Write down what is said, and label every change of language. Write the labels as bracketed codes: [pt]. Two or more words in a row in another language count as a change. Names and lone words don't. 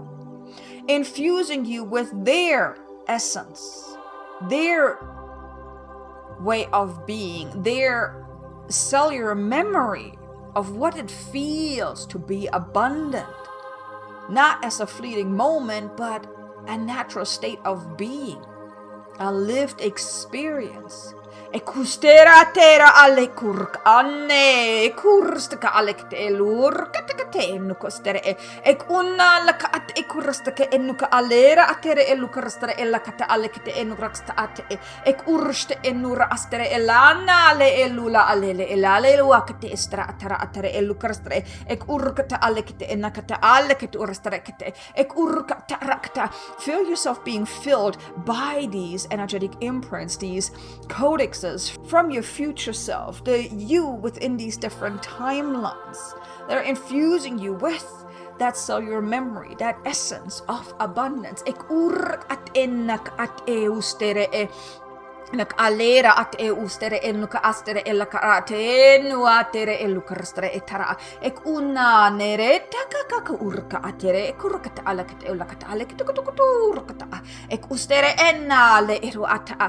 [en] Infusing you with their essence, their way of being, their cellular memory of what it feels to be abundant, not as a fleeting moment, but a natural state of being, a lived experience. Ekustera tera alekurk anne kurstaka alekte elur katakate nukostere ek unna laka at ekurstaka enuka alera atere elukarstara elakata alekte enukraksta ate ek urste enura astere elana le elula alele elale luakate estra atara atere elukarstare ek urkata alekte enakata alekte urstare kate ek urkata rakta. Feel yourself being filled by these energetic imprints, these codex from your future self, the you within these different timelines. They're infusing you with that cellular memory, that essence of abundance. Ek urk at enak at eustere nak alera at ustere enuka astere elakarate nuatere elukarastere etara ek una nere takaka urka atere kurkata alakate elakata alakate kutukuturkata ek ustere enale eru ata.